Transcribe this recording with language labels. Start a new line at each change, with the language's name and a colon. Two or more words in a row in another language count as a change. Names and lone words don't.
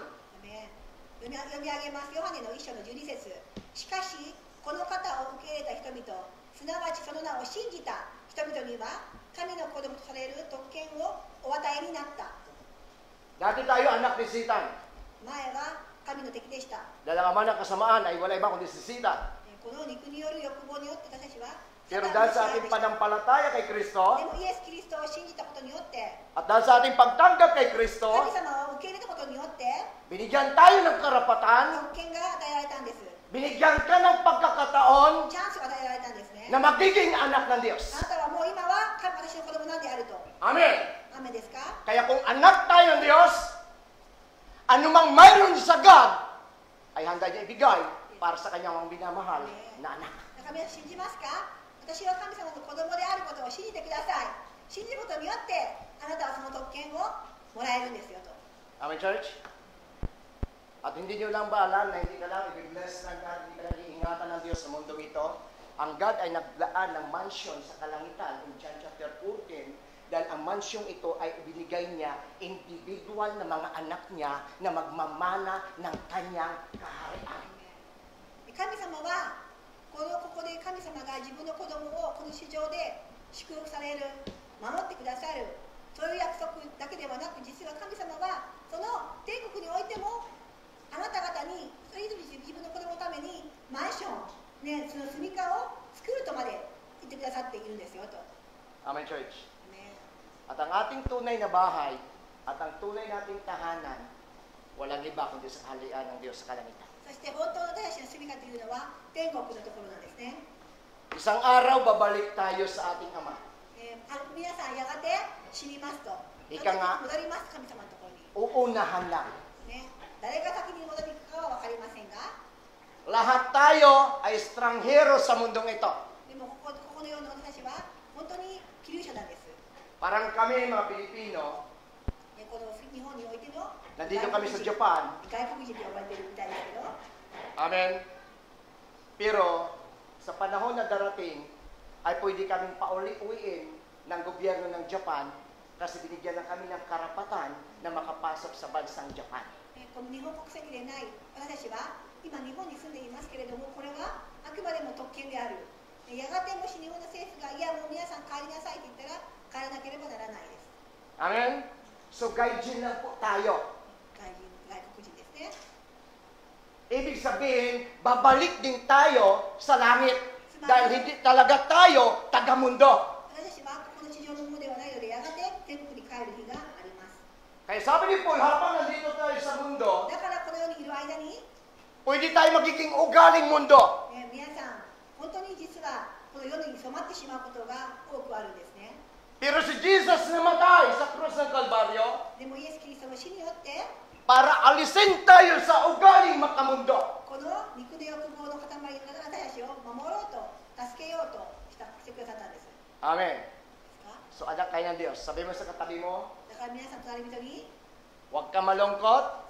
Japanese: 読み上げます。ヨハネの1章の12節。しかし、この方を受け入れた人々、すなわちその名を信じた人々には、神の子供とされる特権をお与えになった。
Filipino: Dati tayo anak ni Satan.
Japanese: 前は神の敵でした。
Filipino: Dahil ang ama ng kasamaan ay wala iba kundi si Satan.
Japanese: この肉による欲望によって私たちは、
Filipino: Pero dahil sa ating panampalataya kay Kristo,
Japanese: でもイエス・キリストを信じたことによって、
Filipino: at dahil sa ating pagtanggap kay Kristo,
Japanese: 神様を受け入れたことによって、
Filipino: binigyan tayo ng karapatan,
Japanese: 特権が与えられたんです。
Filipino: binigyan ka ng pagkakataon
Japanese: チャンスが与えられたんですね。
Filipino: na magiging anak ng
Japanese: あ
Filipino: Diyos.
Japanese: なたはもう今は私の子供なんであると。 Amen. アメですか？
Filipino: Kaya kung anak tayo ng Diyos, anumang mayroon sa God, ay handa niya ibigay para sa kanyang mga binamahal na anak.
Japanese: だから皆さん信じますか？私は神様の子供であることを信じてください。信じることによってあなたはその特権をもらえるんですよと。
English: Amen, church?
Filipino: At hindi nyo lang ba alam na hindi ka lang i-bless ng God, hindi ka lang iingatan ng Diyos sa mundong ito? Ang God ay naglaan ng mansion sa kalangitan
English: in John chapter 14
Filipino: dahil ang mansyong ito ay ibinigay niya individual na mga anak niya na magmamana ng kanyang kaharian.
Japanese: 神様はここで神様が自分の子供をこの地上で祝福される、守ってくださる、そういう約束だけではなく、実は神様はその天国においてもあなた方にそれぞれ自分の子供のためにマンション、その住みかを作るとまで言ってくださっているんですよと。
English: Amen, church?
Filipino: At ang ating tunay na bahay at ang tunay nating tahanan, walang iba kundi sa kaharian ng Diyos sa kalangitan.
Japanese: そして本当の私たちの住みかというのは天国のところなんですね。
Filipino: Isang araw, babalik tayo sa ating Ama.
Japanese: 皆さんやがて死にますと。
Filipino: Ika nga,
Japanese: 戻ります神様のところに。
Filipino: uunahan lang.
Japanese: 誰が先に戻るかは分かりませんが、
Filipino: Lahat tayo ay estranghero sa mundong ito.
Japanese: でもここのような私たちは本当に寄留者なんです。
Filipino: Parang kami, mga Pilipino,
Japanese: この日本においての
Filipino: nandito kami sa Japan.
Japanese: 外国人と呼ばれているみたいですけど、
Filipino: Amen. Pero, sa panahon na darating, ay pwede kaming pauli-uwiin ng gobyerno ng Japan kasi binigyan na kami ng karapatan na makapasok sa bansang Japan.
Japanese: この日本国籍でない私たちは今日本に住んでいますけれども、これはあくまでも特権である。やがてもし日本の政府がいやもう皆さん帰りなさいと言ったら帰らなければならないです。
Filipino: Amen? So, gaijin lang po tayo.
Japanese: 外国人ですね。
Filipino: Ibig sabihin, babalik din tayo sa langit. Dahil hindi talaga tayo taga-mundo.
Japanese: 私たちはこの地上のものではないので、やがて天国に帰る日があります。
Filipino: Kaya sabi ni Paul, habang nandito tayo sa mundo,
Japanese: だからこの世にいる間に、
Filipino: pwede tayo magiging ugaling mundo.
Japanese: 皆さん、本当に実はこの世に染まってしまうことが多くあるんですね。
Filipino: Pero si Jesus namatay sa krus ng Kalbaryo
Japanese: でもイエス・キリストの死によって、
Filipino: para alisin tayo sa ugaling makamundo.
Japanese: この肉の欲望の塊の私たちを守ろうと、助けようとしてくださったんです。 Amen. ですか？
Filipino: So, anak kayo ng Diyos. Sabi mo sa katabi mo,
Japanese: だから皆さん隣人に
Filipino: huwag ka malungkot